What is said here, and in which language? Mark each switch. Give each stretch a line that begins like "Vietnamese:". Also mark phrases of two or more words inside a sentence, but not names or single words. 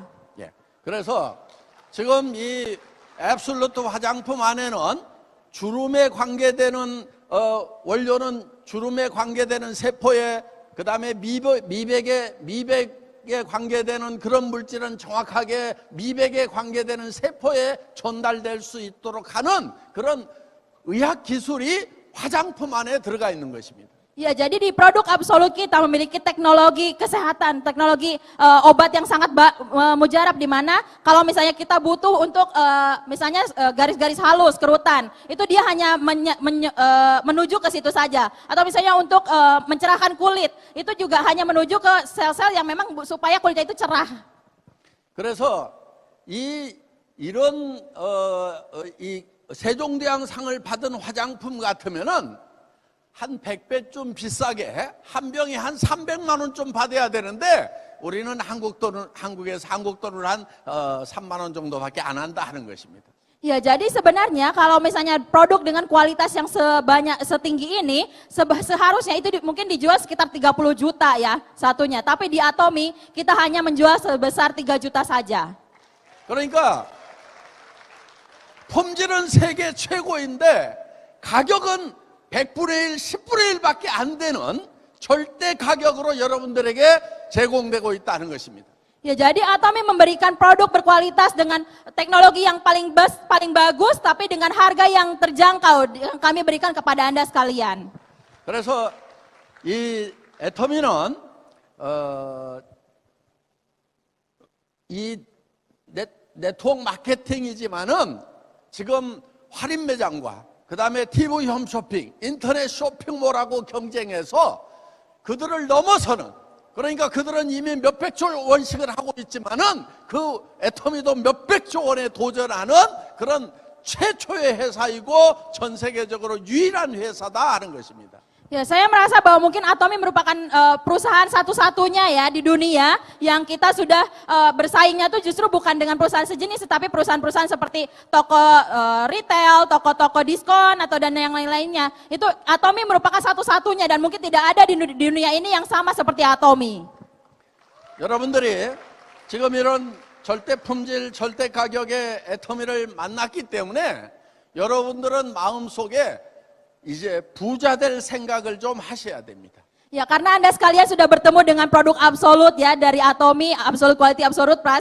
Korean: 예, 그래서 지금 이 앱솔루트 화장품 안에는 주름에 관계되는 원료는 주름에 관계되는 세포에 그 다음에 미백에 관계되는 그런 물질은 정확하게 미백에 관계되는 세포에 전달될 수 있도록 하는 그런 의학 기술이 화장품 안에 들어가 있는 것입니다.
Indonesian: Ya, jadi di produk Absolut kita memiliki teknologi kesehatan, teknologi obat yang sangat mujarab di mana kalau misalnya kita butuh untuk misalnya garis-garis halus, kerutan, itu dia hanya menuju ke situ saja. Atau misalnya untuk mencerahkan kulit, itu juga hanya menuju ke sel-sel yang memang supaya kulitnya itu cerah.
Korean: 그래서 이런 이 세종대왕상을 받은 화장품 같으면은 한 100배쯤 비싸게 한 병에 한 300만 원 좀 받아야 되는데 우리는 한국에서 한국 돈으로 한 3만 원 정도밖에 안 한다 하는 것입니다.
Indonesian: Ya, jadi sebenarnya kalau misalnya produk dengan kualitas yang setinggi ini seharusnya itu mungkin dijual sekitar 30 juta ya satunya. Tapi di Atomy kita hanya menjual sebesar 3 juta saja.
Korean: 그러니까 품질은 세계 최고인데 가격은 100분의 1, 10분의 1밖에 안 되는 절대 가격으로 여러분들에게 제공되고 있다는 것입니다.
Indonesian: Ya, jadi Atomy memberikan produk berkualitas dengan teknologi yang paling bagus tapi dengan harga yang terjangkau yang kami berikan kepada Anda sekalian.
Korean: 그래서 이 애터미는 이 네트워크 마케팅이지만은 지금 할인 매장과 그 다음에 TV 홈쇼핑, 인터넷 쇼핑몰하고 경쟁해서 그들을 넘어서는 그러니까 그들은 이미 몇백조 원씩을 하고 있지만은 그 애터미도 몇백조 원에 도전하는 그런 최초의 회사이고 전 세계적으로 유일한 회사다 하는 것입니다.
Indonesian: Ya, saya merasa bahwa mungkin Atomy merupakan perusahaan satu-satunya ya di dunia yang kita sudah bersaingnya tuh justru bukan dengan perusahaan sejenis, tetapi perusahaan-perusahaan seperti toko retail, toko-toko diskon atau dan yang lain-lainnya. Itu Atomy merupakan satu-satunya dan mungkin tidak ada di dunia ini yang sama seperti Atomy.
Korean: 여러분들이 지금 이런 절대 품질, 절대 가격의 애터미를 만났기 때문에 여러분들은 마음속에 이제 부자 될 생각을 좀 하셔야 됩니다.
Indonesian: Ya, karena Anda sekalian sudah bertemu dengan produk absolut ya dari Atomy,
English: Absolute Quality, Absolute Price.